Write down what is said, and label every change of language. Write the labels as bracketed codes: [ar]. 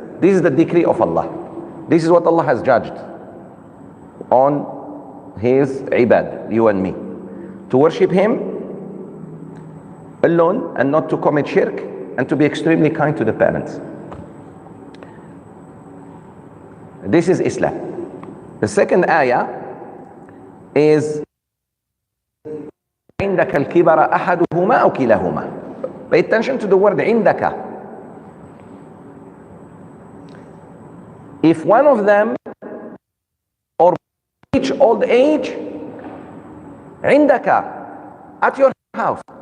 [en] This is the decree of Allah. This is what Allah has judged on His ibad, you and me. To worship Him alone and not to commit shirk, and to be extremely kind to the parents. This is Islam. The second ayah is [ar] عندك الكبر أحدهما أو كلاهما. [en] Pay attention to the word عندك. If one of them or reach old age, عندك, at your house.